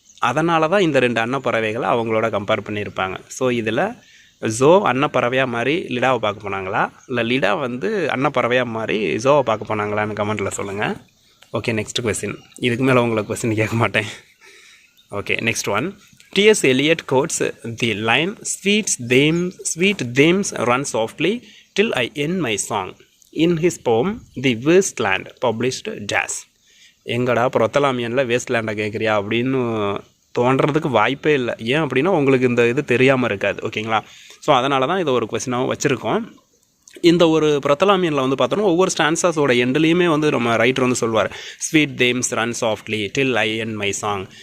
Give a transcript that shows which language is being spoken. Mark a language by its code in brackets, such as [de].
[ta] அதனால தான் இந்த 2 அன்னப்பறவைகளை அவங்களோட கம்பேர் பண்ணியிருப்பாங்க. ஸோ இதில் ஜோ அன்னப்பறவையாக மாதிரி லிடாவை பார்க்க போனாங்களா, இல்லை லிடா வந்து அன்னப்பறவையாக மாதிரி ஜோவை பார்க்க போனாங்களான்னு கமெண்ட்டில் சொல்லுங்கள். Okay, next question. இதுக்கு மேலே உங்களுக்கு கொஸ்டின் கேட்க மாட்டேன். [en] Okay, next one. T.S. Eliot quotes the line, sweet dames run softly till I end my song, in his poem The Wasteland, published Jazz. [ta] எங்கடா புரத்தலாமியனில் வேஸ்ட்லேண்டை கேட்குறியா அப்படின்னு தோன்றதுக்கு வாய்ப்பே இல்லை. ஏன் அப்படின்னா உங்களுக்கு இந்த இது தெரியாமல் இருக்காது. ஓகேங்களா? ஸோ அதனால தான் இதை ஒரு கொஸ்டினாகவும் வச்சுருக்கோம். இந்த ஒரு புரத்தலாமியனில் வந்து பார்த்தோன்னா ஒவ்வொரு ஸ்டான்ஸாஸோட எண்ட்லேயுமே வந்து நம்ம ரைட்டர் வந்து சொல்வார், [en] Sweet Thames run softly till I end my song.